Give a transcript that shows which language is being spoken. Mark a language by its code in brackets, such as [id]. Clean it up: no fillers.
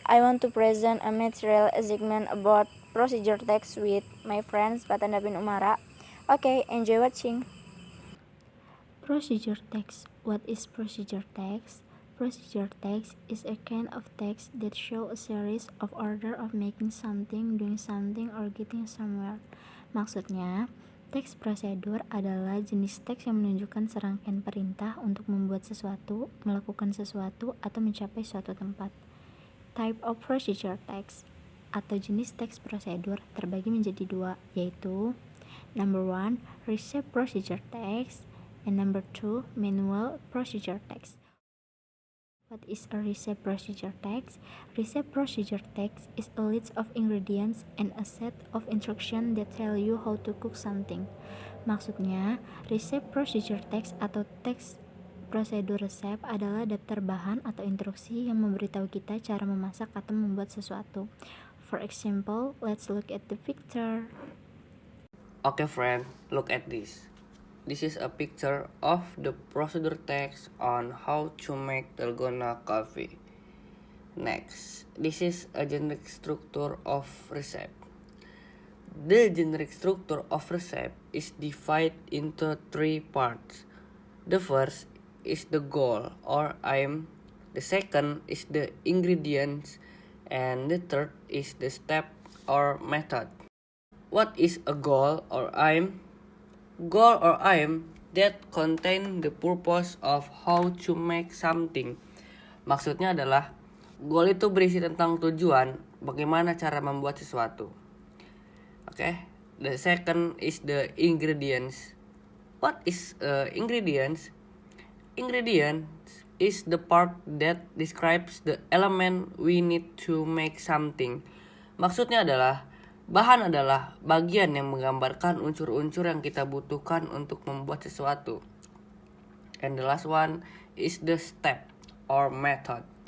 [en] I want to present a material segment about procedure text with my friends Fatanda bin Umara. Okay, enjoy watching. Procedure text. What is procedure text? Procedure text is a kind of text that shows a series of order of making something, doing something, or getting somewhere. [id] Maksudnya, teks prosedur adalah jenis teks yang menunjukkan serangkaian perintah untuk membuat sesuatu, melakukan sesuatu, atau mencapai suatu tempat. [en] Type of procedure text [id] atau jenis teks prosedur terbagi menjadi dua, yaitu [en] number 1, receipt procedure text, and number 2, manual procedure text. What is a receipt procedure text? Receipt procedure text is a list of ingredients and a set of instructions that tell you how to cook something. [id] Maksudnya, receipt procedure text atau teks prosedur resep adalah daftar bahan atau instruksi yang memberitahu kita cara memasak atau membuat sesuatu. [en] For example, let's look at the picture. Okay friend, look at this. This is a picture of the procedure text on how to make dalgona coffee. Next, this is a generic structure of recipe. The generic structure of recipe is divided into 3 parts. The first is the goal or aim, the second is the ingredients, and the third is the step or method. What is a goal or aim? Goal or aim that contain the purpose of how to make something. [id] Maksudnya adalah goal itu berisi tentang tujuan bagaimana cara membuat sesuatu. [en] Okay? The second is the ingredients. What is ingredients? Ingredients is the part that describes the element we need to make something. [id] Maksudnya adalah bahan adalah bagian yang menggambarkan unsur-unsur yang kita butuhkan untuk membuat sesuatu. [en] And the last one is the step or method.